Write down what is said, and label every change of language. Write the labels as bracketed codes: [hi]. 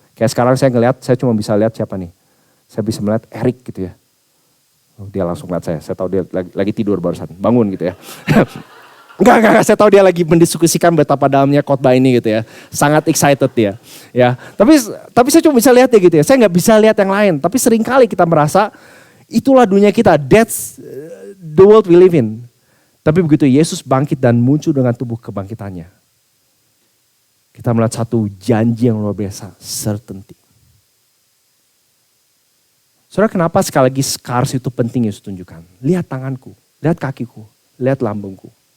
[id] Kayak sekarang saya cuma bisa lihat siapa nih. Saya bisa melihat Eric gitu ya. Dia langsung lihat saya tahu dia lagi tidur barusan, bangun gitu ya. Enggak, saya tahu dia lagi mendiskusikan betapa dalamnya khotbah ini gitu ya. Sangat excited dia. Ya. Tapi saya cuma bisa lihat ya gitu ya. Saya nggak bisa lihat yang lain. Tapi seringkali kita merasa itulah dunia kita. [en] That's the world we live in. [id] Tapi begitu Yesus bangkit dan muncul dengan tubuh kebangkitannya. Kita melihat satu janji yang luar biasa. Certainty. Saudara, kenapa sekali lagi scars itu penting Yesus tunjukkan. Lihat tanganku, lihat kakiku, lihat lambungku.